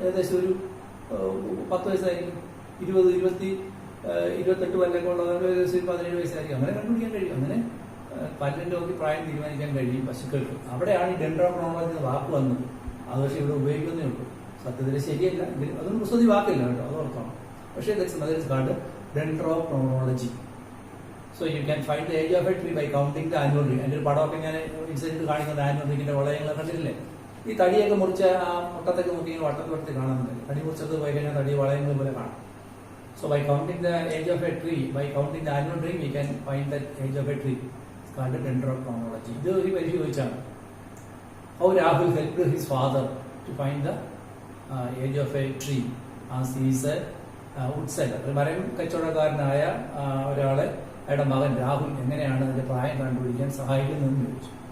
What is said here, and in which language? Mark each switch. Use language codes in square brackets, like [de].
[ml] ഏകദേശം ഒരു 10 വയസ്സായിരിക്കും. 20, 28 പല്ലൊക്കെ ഉള്ളത് ഏകദേശം 17 വയസ്സായിരിക്കും. അങ്ങനെ കണ്ടുപിടിക്കാൻ കഴിയും. അങ്ങനെ പല്ലിന്റെ നോക്കി പ്രായം തീരുമാനിക്കാൻ കഴിയും പശുക്കൾക്ക്. അവിടെയാണ് ഈ ഡെൻഡ്രോക്രോണോളജി എന്ന വാക്ക് വന്നത്. അത് പക്ഷേ ഇവിടെ ഉപയോഗിക്കുന്നേ ഉള്ളൂ. സത്യത്തിൽ ശരിയല്ല, അതൊന്നും പുസ്തകത്തിൽ വാക്കില്ല കേട്ടോ, അത് ഓർക്കണം. പക്ഷേ ഡെൻഡ്രോക്രോണോളജി. [en] So you can find the age of a tree by counting the annual ring. [ml] അതിന്റെ ഒരു പടമൊക്കെ ഞാൻ ഇൻസിഡന്റ് കാണിക്കുന്ന ആനുവൽ റിങ്ങിന്റെ വളയങ്ങൾ കണ്ടിട്ടില്ലേ? ഈ തടിയൊക്കെ മുറിച്ച ആ മുട്ടത്തൊക്കെ നോക്കി വട്ടത്തിൽ കാണുന്നുണ്ട്. തടി മുറിച്ചത് പോയി കഴിഞ്ഞാൽ തടി വളയങ്ങൾ പോലെ കാണാം. [en] So by counting the age of a tree, by counting the annual ring, we can find the age of a tree. It's called dendrochronology. [ml] ഇത് ഒരു പരിശോധിച്ചാണ്. [en] How Rahul helped his father to find the age of a tree as he is a woodseller. [ml] ഒരു മരം കച്ചവടക്കാരനായ ഒരാളെ അയാളുടെ മകൻ രാഹുൽ എങ്ങനെയാണ് അതിന്റെ പ്രായം കണ്ടുപിടിക്കാൻ സഹായിക്കുന്നതെന്ന് ചോദിച്ചു.